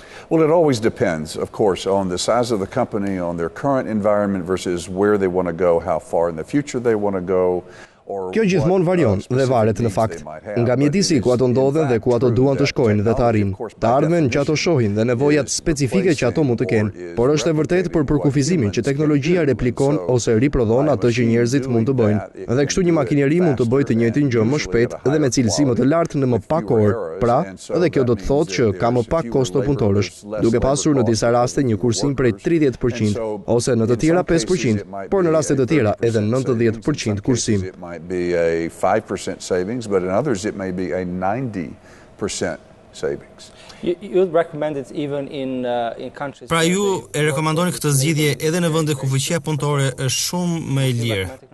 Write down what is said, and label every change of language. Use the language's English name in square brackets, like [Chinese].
[English] Well, it always depends, of course, on the size of the company, on their current environment versus where they want to go, how far in the future they want to go. [Albanian] Kjo gjithmonë varion dhe varet në fakt nga mjedisi ku ato ndodhen dhe ku ato duan të shkojnë dhe të arrijnë, të ardhmen që ato shohin dhe nevojat specifike që ato mund të kenë, por është e vërtetë për përkufizimin që teknologjia replikon ose riprodhon atë që njerëzit mund të bëjnë. Dhe kështu një makineri mund të bëjë të njëjtin gjë më shpejt dhe me cilësi më të lartë në më pak orë. Pra, edhe kjo do të thotë që ka më pak kosto punëtorësh, duke pasur në disa raste një kursim prej 30% ose në të tjera 5%, por në raste të tjera edhe 90% kursim. [English] Be a 5% savings, but in others it may be a 90% savings. You'd recommend it even in countries. [Albanian] Pra ju e rekomandoni këtë zgjidhje edhe në vende ku fuqia punëtore është shumë më e lirë.